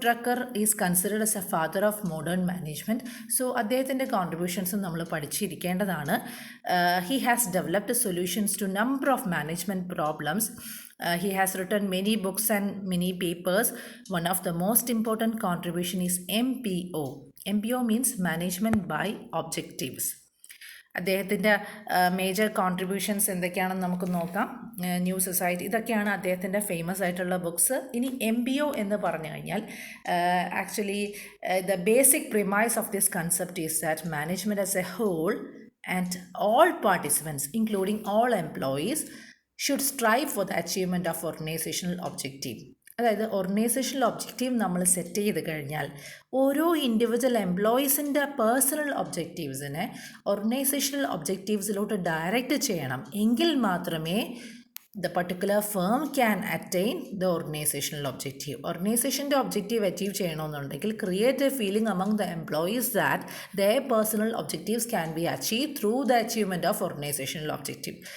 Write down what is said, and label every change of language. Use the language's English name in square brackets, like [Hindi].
[English] Drucker is considered as a father of modern management. [Malayalam] So, അദ്ദേഹത്തിൻ്റെ കോൺട്രിബ്യൂഷൻസും നമ്മൾ പഠിച്ചിരിക്കേണ്ടതാണ്. [English] He has developed solutions to number of management problems. He has written many books and many papers. One of the most important contribution is MPO. MPO means Management by Objectives. [Malayalam] അദ്ദേഹത്തിൻ്റെ major contributions എന്തൊക്കെയാണെന്ന് നമുക്ക് നോക്കാം. New society, ഇതൊക്കെയാണ് അദ്ദേഹത്തിൻ്റെ famous ആയിട്ടുള്ള books. ഇനി MBO എന്ന് പറഞ്ഞു കഴിഞ്ഞാൽ [English] Actually the basic premise of this concept is that management as a whole and all participants including all employees should strive for the achievement of organizational objective. [Malayalam] അതായത് organisational objective നമ്മൾ set ചെയ്ത് കഴിഞ്ഞാൽ ഓരോ individual എംപ്ലോയീസിൻ്റെ personal ഒബ്ജക്റ്റീവ്സിനെ organisational ഒബ്ജക്റ്റീവ്സിലോട്ട് direct ചെയ്യണം. എങ്കിൽ മാത്രമേ [English] the particular firm can attain the organizational objective. [Malayalam] ഓർഗനൈസേഷൻ്റെ objective achieve ചെയ്യണമെന്നുണ്ടെങ്കിൽ [English] Create a feeling among the employees that their personal objectives can be achieved through the achievement of organizational objective.